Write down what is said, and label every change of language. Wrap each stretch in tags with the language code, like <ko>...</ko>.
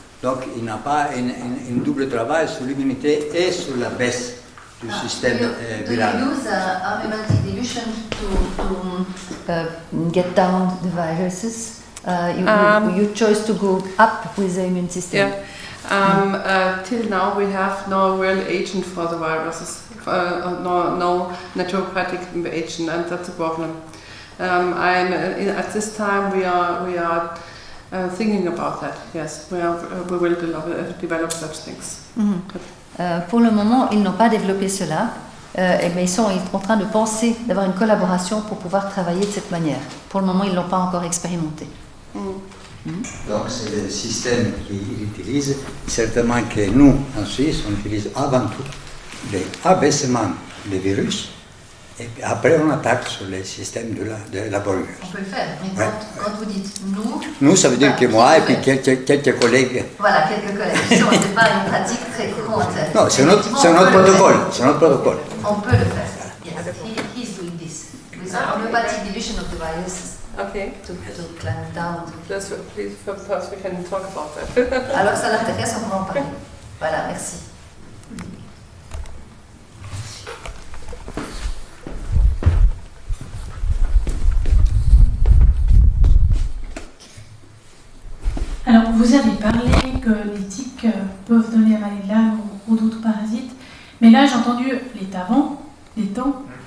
<fr>Donc il n'a pas un double travail sur l'immunité et sur la baisse du système viral.</fr> <en>Do you use homeopathic dilution to get down the viruses? You chose to go up with the immune system. Yeah. Till now we have no real agent for the viruses, no naturopathic agent, and that's a problem. At this time we are thinking about that. Yes, we will develop such things.</en> <fr>Pour le moment, ils n'ont pas développé cela, mais ils sont en train de penser d'avoir une collaboration pour pouvoir travailler de cette manière. Pour le moment, ils ne l'ont pas encore expérimenté. Donc c'est le système qu'ils utilisent. Certainement que nous, en Suisse, on utilise avant tout l'abaissement des virus et après on attaque sur le système de la borréliose. On peut le faire, mais quand vous dites nous... Nous, ça veut dire que moi et puis quelques collègues. Voilà, quelques collègues. Ce n'est pas une pratique très courante. Non, c'est notre protocole. C'est notre protocole. On peut le faire.</fr> <en>Yes, he's doing this. With homeopathic dilution of the viruses. Okay. To clamp down. Please, perhaps we can talk about that.</en> <fr>Alors ça l'intéresse, on va en parler. Voilà, merci. Alors, vous avez parlé que les tiques peuvent donner la maladie de Lyme ou d'autres parasites, mais là j'ai entendu les tavans, les tans.</fr>